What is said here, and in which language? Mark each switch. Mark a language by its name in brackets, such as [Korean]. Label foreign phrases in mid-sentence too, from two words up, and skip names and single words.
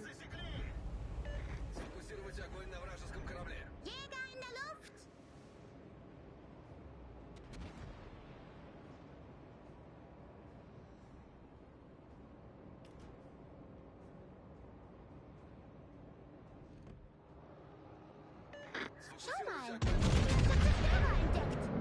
[Russian] Сфокусировать огонь на вражеском корабле. [German] Jäger in der Luft! Schau mal! [Russian] Сфокусировать огонь. [German] Der Zerstörer entdeckt!